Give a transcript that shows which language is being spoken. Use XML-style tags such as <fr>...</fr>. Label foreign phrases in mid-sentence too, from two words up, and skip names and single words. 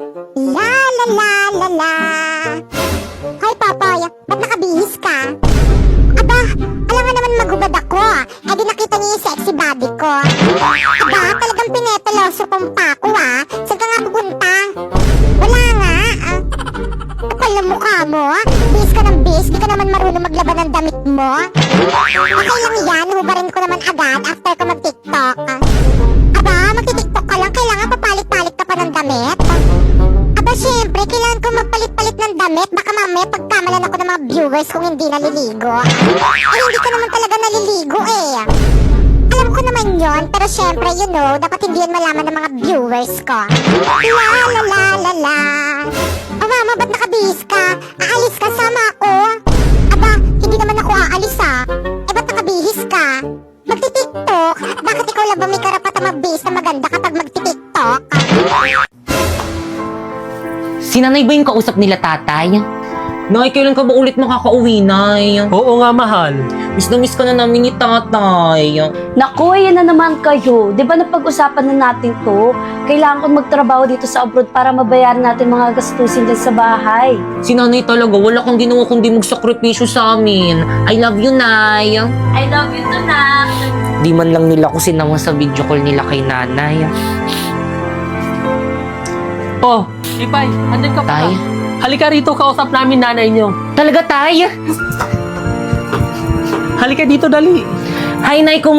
<tl>La la la la la. Hoy, Popoy, ba't nakabihis ka? Aba, alam nga naman magubad ako. Eh di nakita niyo yung sexy body ko. Aba, talagang pinepeloso kong pako Saan ka nga pupunta? Wala nga. Kapal na mukha mo. Bis ka ng bis, di ka naman marunong maglaban ng damit mo. Okay lang yan, hubarin ko naman agad after ko mag-tiktok. Aba, magti-tiktok ka lang, kailangan papalit-palit ka pa ng damit. Aba, syempre, kailangan ko magpalit-palit ng damit. Baka mamaya pagkamalan ako ng mga viewers kung hindi naliligo. Ay, hindi ka naman talaga naliligo Alam ko naman yon, pero syempre,</tl> <en>you know,</en> <tl>dapat hindi yan malaman ng mga viewers ko. La la la la la. O mama, ba't nakabihis ka? Aalis ka, sama ako. Aba, hindi naman ako aalis Eh, ba't nakabihis ka? Magti-tiktok? Bakit ikaw lang ba may karapatang magbihis na maganda kapag magti-tiktok? Si nanay ba yung kausap nila, tatay? Nay, kailan ka ba ulit makakauwi, nay? Oo nga, mahal. Miss na miss ka na namin ni tatay. Naku, yan na naman kayo. Di ba napag-usapan na natin to? Kailangan ko magtrabaho dito sa abroad para mabayaran natin mga gastusin dyan sa bahay. Si nanay talaga, wala kang ginawa kundi magsakripisyo sa amin.</tl> <en>I love you, nay. I love you too,</en> <tl>Nak. Di man lang nila ko sinama sa video call nila kay nanay. Oh, Ipay, andyan ka pa. Tay? Halika rito, kausap namin nanay niyo. Talaga, tay? Halika dito, dali. Hi, nay,</tl>